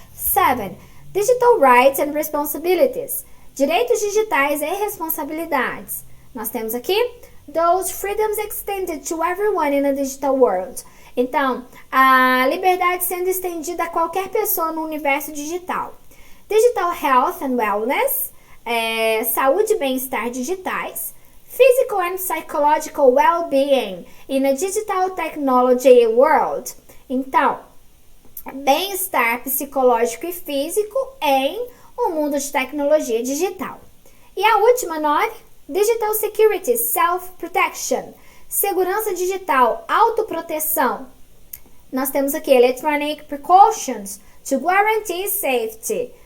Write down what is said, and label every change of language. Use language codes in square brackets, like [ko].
[en] 7. Digital rights and responsibilities. [pt] Direitos digitais e responsabilidades. Nós temos aqui [en] those freedoms extended to everyone in a digital world. [pt] Então, a liberdade sendo estendida a qualquer pessoa no universo digital. Digital health and wellness, saúde e bem-estar digitais. [en] Physical and psychological well-being in a digital technology world. [pt] Então, bem-estar psicológico e físico em um mundo de tecnologia digital. E a última 9, digital security, self-protection. Segurança digital, autoproteção. Nós temos aqui [en] electronic precautions to guarantee safety.